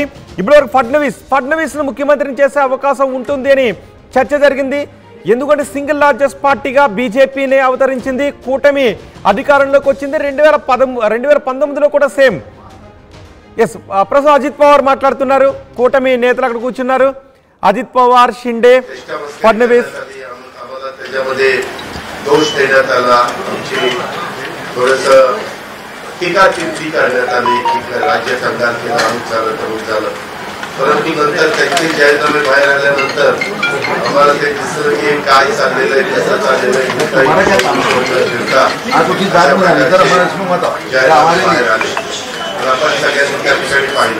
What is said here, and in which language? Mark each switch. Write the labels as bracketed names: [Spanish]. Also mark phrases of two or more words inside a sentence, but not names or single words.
[Telugu] ఇప్పటివరకు ఫడ్నవీస్ను ముఖ్యమంత్రిని చేసే అవకాశం ఉంటుంది అని చర్చ జరిగింది। ఎందుకంటే [English] single largest [Telugu] పార్టీగా బీజేపీనే అవతరించింది। కూటమి అధికారంలోకి వచ్చింది 2019లో కూడా సేమ్। ఎస్ ప్రస్తుతం అజిత్ పవార్ మాట్లాడుతున్నారు। కూటమి నేతలు అక్కడ కూర్చున్నారు। अजित पवार शिंदे फडणवीस [Marathi] त्याच्यामध्ये दोष देण्यात आला, आमची थोडंसं टीका टिप्पणी करण्यात आली की राज्य सरकार केलं अमुक झालं तमुक झालं, परंतु नंतर त्यांचे जाहीरनामे बाहेर आल्यानंतर आम्हाला ते दिसलं की काय चाललेलं आहे, कसं चाललेलं आहे, आपण सगळ्यांनी त्या ठिकाणी पाहिलं।